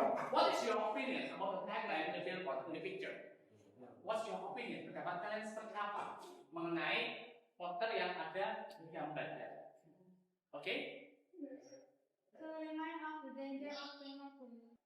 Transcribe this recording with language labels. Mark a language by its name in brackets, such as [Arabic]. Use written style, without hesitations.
[English] What is your opinion about the tagline in the billboard in the picture? What's your opinion? [Indonesian] Pendapat kalian seperti apa mengenai poster yang ada di gambarnya? [English] Okay? To remind of the danger of climate change.